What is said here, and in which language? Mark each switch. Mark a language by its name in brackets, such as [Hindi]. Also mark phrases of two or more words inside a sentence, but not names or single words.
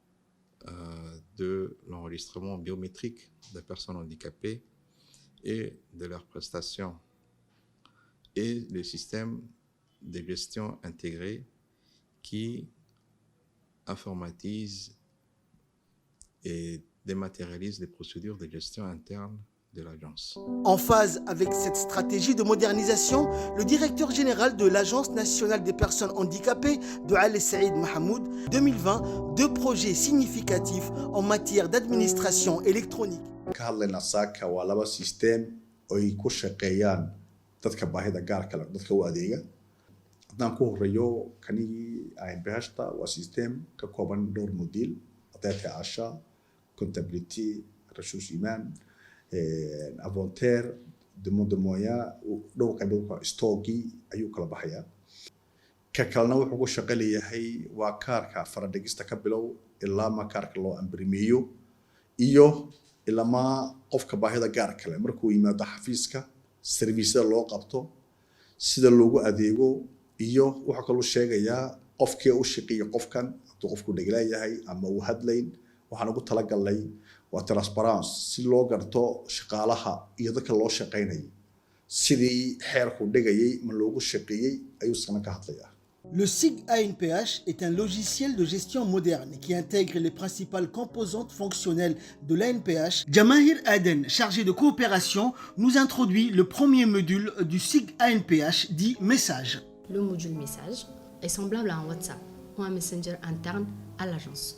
[French] de l'enregistrement biométrique des personnes handicapées et de leurs prestations, et le système de gestion intégrée qui informatise et dématérialise les procédures de gestion interne de l'agence. En phase avec cette stratégie de modernisation, le directeur général de l'Agence nationale des personnes handicapées, Doual Saïd Mahamoud, 2020, 2 projets significatifs en matière d'administration électronique. [Somali] ka hadlayna saaka waa laba system oo ay ku shaqeeyaan dadka baahida gaarka leh dadka u adeega haddaan ku horeeyo kani ANPH-ta waa system ka kooban dhowr module data asha [French] comptabilité ressources humaines inventaire demande de moyens [Somali] dhowr qaybood stocki ayuu kala baxayaa ka kalena wuxuu ku shaqo leeyahay waa kaarka faradhigista ka bilow ilaa ma kaarka loo ambrimeeyo iyo ilama qofka baahida gaarka leh markuu yimaado xafiiska serviceda loo qabto sida loogu adeego iyo waxa kale uu sheegayaa qofkii u shaqeeyo qofkan hadduu qofku dhagalayahay ama uu hadlayn waxaan ugu talagalnay waa transparence si loo garto shaqaalaha iyo dadka loo shaqeynayay sidii xeerku dhigayay ma loogu shaqeeyay ayuu sana ka hadlayaa. [French] Le SIG ANPH est un logiciel de gestion moderne qui intègre les principales composantes fonctionnelles de l'ANPH. Jamahir Aden, chargé de coopération, nous introduit le premier module du SIG ANPH dit Message. Le module Message est semblable à un WhatsApp ou un Messenger interne à l'agence.